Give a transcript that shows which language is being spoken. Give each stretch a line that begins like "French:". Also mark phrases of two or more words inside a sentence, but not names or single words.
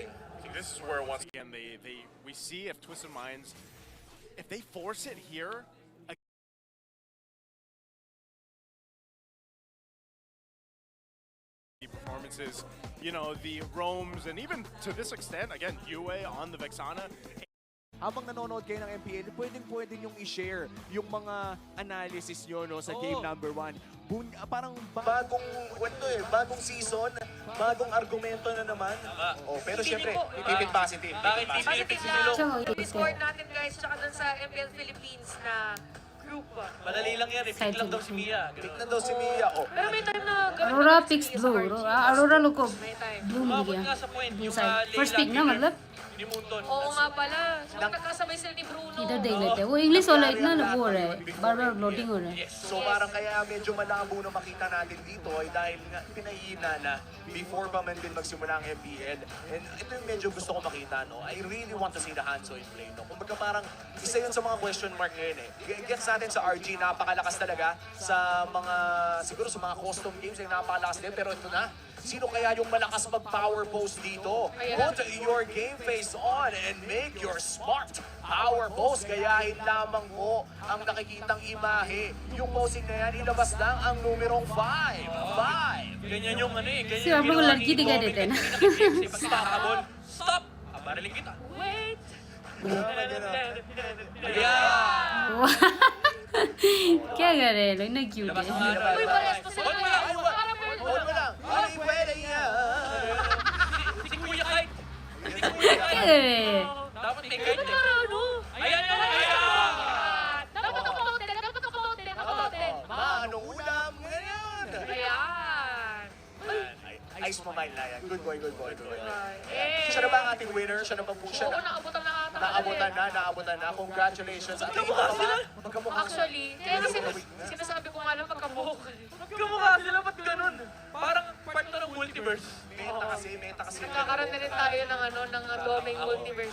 English: This is where once again we see if Twisted Minds, if they force it here, the performances, you know, the roams, and even to this extent, again, Yue on the Vexana.
Filipino: Habang nanonood kayo ng MPL, pwedeng yung i-share yung mga analysis nyo no, sa game number 1. Parang bagong kwento bagong season, bagong argumento na naman. Pero syempre, tipid positive. Positive lang. Discord natin guys, tsaka dun sa MPL Philippines na group. Madali lang yan, pick lang daw si Mia. Pick na daw si Mia. Pero may time na
English: Aurora picks blue. Aurora look of blue
Filipino: Umabot media. nga sa point, Blue yung
English: side. First pick na मतलब
Filipino: ni Munton. Oo nga pala. Nagkakasabay sila ni Bruno.
Hindi: इधर देख लेते हैं वो इंग्लिश वाला इतना वो हो रहा है बार-बार लोडिंग हो रहा है
Filipino: So parang kaya medyo malabo na makita natin dito ay dahil nga pinahihina na before pa man din magsimula ang MPL. And ito yung medyo gusto ko makita, no?
English: I really want to see the Hanzo in play, no?
Filipino: Kumbaga parang isa yun sa mga
English: question mark
Filipino: ngayon eh. Gets natin sa RG, napakalakas talaga sa mga, siguro sa mga
English: custom games
Filipino: ay napakalakas din. Pero ito na, sino kaya yung malakas mag-
English: power pose
Filipino: dito?
English: Put your game face on and make your smart power pose.
Filipino: Gayahin lamang mo ang nakikitang imahe. Yung posing na yan, ilabas lang ang numerong 5. 5. Ganyan yung ano eh. Ganyan Si
Hindi: आप लोग को लड़की दिखाई देते हैं ना
Filipino: Pagkakahabol, stop! Abarilin kita. Wait!
Hindi: क्या कर रहे हैं लोग इतना क्यूट है
Filipino: Uy, pares to sila. Hold mo lang. Ay, pwede yan. Si Kuya Kite.
Hindi: क्या कर रहे हैं
Filipino: Dapat may kite eh. Ano? Ayan! Dapat nakapoten. Manong ulam. Ganyan. Ayan. Ice mo mind na yan.
English: Good boy, good boy, good boy.
Filipino: Eh. Siya na ba ang ating winner? Siya na ba po siya? Oo, naabutan na ata. Naabutan na. Congratulations. Magkamukha. Actually, kaya kasi sinasabi ko nga lang magkabuhok. Magkamukha sila, ba't ganun? Parang part na ng multiverse. Meta kasi. Nagkakaroon na rin tayo ng ng doming multiverse.